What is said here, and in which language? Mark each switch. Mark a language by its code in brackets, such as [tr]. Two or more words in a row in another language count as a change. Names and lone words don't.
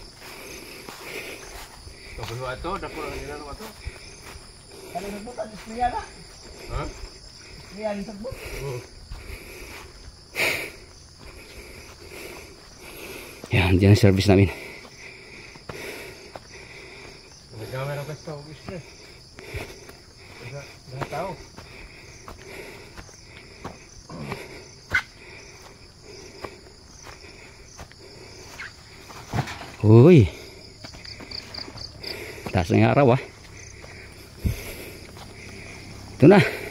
[ms] Kau buat tu, dah kurang ni dalam tu. Kalau sebut tak setia lah. Ha? Setia disebut. [tl] Yan, dyan ang service namin. Nag-gamay na kasi ito, gusto eh. [ms] Dah tahu. [tl] Uy. Taas na yung araw ah. Ito na.